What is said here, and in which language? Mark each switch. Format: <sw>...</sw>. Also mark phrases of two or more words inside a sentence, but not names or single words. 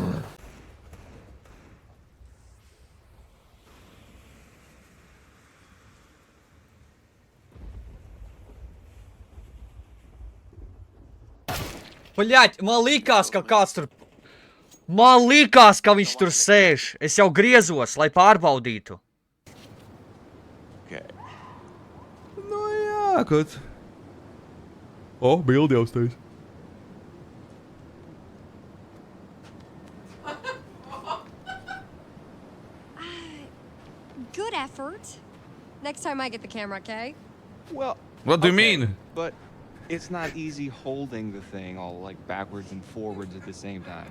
<lv>Bļaļ, man likās, ka kāds tur... Man likās, ka viņš tur sēž. Es jau griezos, lai pārbaudītu. Nu jā, kaut. O, bildi jau stais.</lv> <en>Good effort. Next time I get the camera, okay? Well, What do you mean? but it's not easy holding the thing all like backwards and forwards at the same time.</en>